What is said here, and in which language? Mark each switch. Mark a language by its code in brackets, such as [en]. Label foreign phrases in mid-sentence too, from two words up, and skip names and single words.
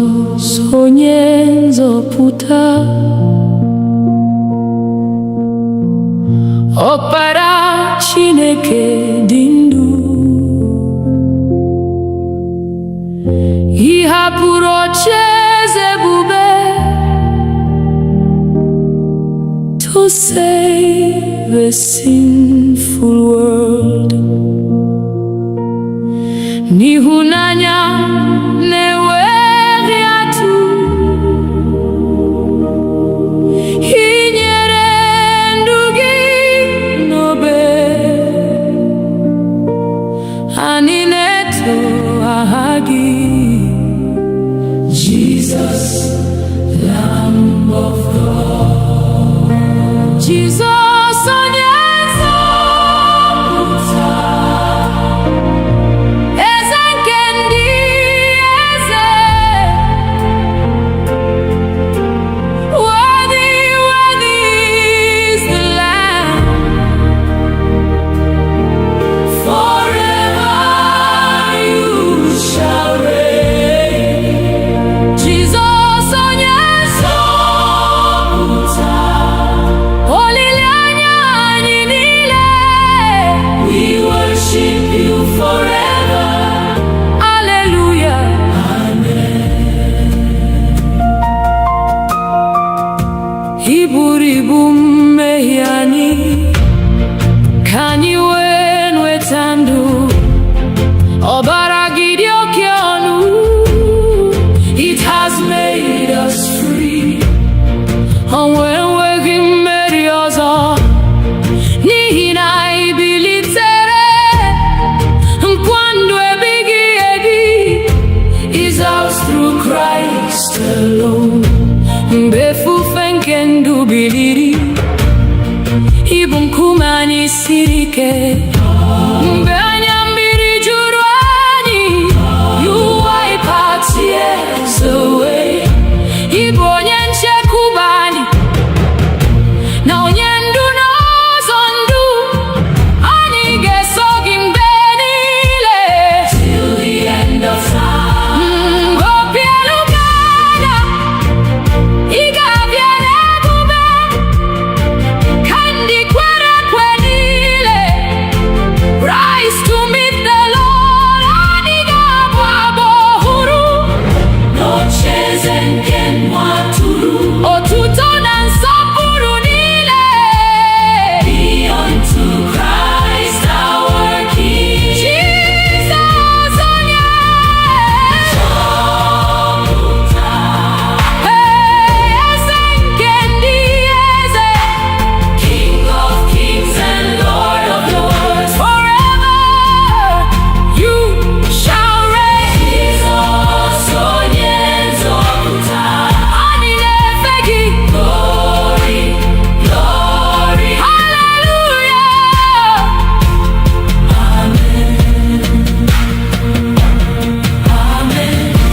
[ig] onye nzọpụta, Ọkpara Chineke dị ndụ, ị hapụrụ ocheeze ebube [en] to save a sinful world. [ig] N'ịhụnanya na-enweghị atụ, ị nyere ndụ gị n'obe, anyị na-eto aha gị, [en] Jesus, Lamb of God. Jesus, [ig] onye nzọpụta, eze nke ndị eze, [en] worthy, worthy is the Lamb, forever you shall reign. Jesus, [ig] onye nzọpụta, olileanya anyị niile, [en] we worship you forever. Hallelujah. [ig] Ị buru ibu mmehie anyị, ka anyị wee nweta ndụ. Ọbara gị dị oke ọnụ, [en] it has made us free. [ig] Ọnwụ enweghị mmeri ọzọ, n'ihi na ị bilitere. Nkwa ndụ ebighị ebi [en] is ours through Christ alone. [ig] Mgbe efufe nke ndụ biliri, ị bụ nkume anyị siri ike. Mgbe anya mmiri juru anyị, [en] you wipe our tears away. [ig] Ị bụ onye nchekwube anyị, na onye ndu n'ụzọ ndụ, anyị ga-eso gị mgbe niile, [en] till the end of time. [ig] Mgbe obi elu ga-ada, ị ga-abịa n'ebube, ka ndị kwere ekwe niile [en] rise to meet the Lord. [ig] Anyị ga-abụ abụ ọhụrụ n'ocheeze nke nwa atụrụ. Otuto na nsọpụrụ niile [en] be unto Christ our King. Jesus, [ig] onye nzọpụta, eze nke ndị eze, [en] King of kings and Lord of lords, forever you shall reign. Jesus, [ig] onye nzọpụta, anyị na-efe gị, [en] glory, glory, hallelujah. Amen, amen,